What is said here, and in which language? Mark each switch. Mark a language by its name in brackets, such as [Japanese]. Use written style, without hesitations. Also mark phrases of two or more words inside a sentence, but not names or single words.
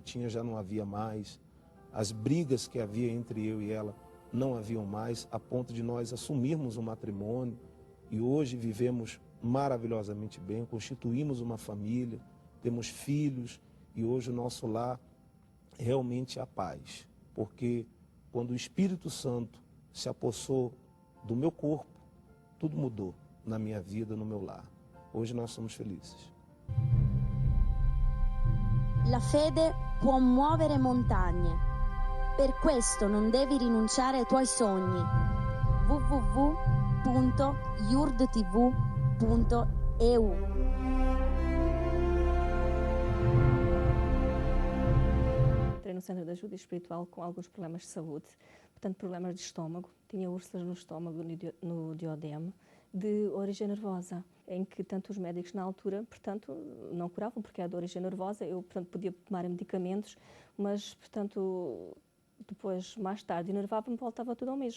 [Portuguese] tinha já não havia mais, as brigas que havia entre eu e ela não haviam mais, a ponto de nós assumirmos um matrimônio e hoje vivemos maravilhosamente bem, constituímos uma família, temos filhos e hoje o nosso lar realmente é a paz, porque quando o Espírito Santo se apossou do meu corpo, tudo mudou na minha vida, no meu lar. Hoje nós somos felizes. [Italian] La fede può muovere montagne. Per questo non devi rinunciare ai tuoi sogni. www.yurdtv.eu [Portuguese] Entrei no Centro de Ajuda Espiritual com alguns problemas de saúde, portanto problemas de estômago, tinha úlceras no estômago, no duodeno, de origem nervosa, em que tanto os médicos na altura, portanto, não curavam porque era de origem nervosa, eu, portanto, podia tomar medicamentos, mas, portanto, depois, mais tarde, enervava-me, voltava tudo ao mesmo.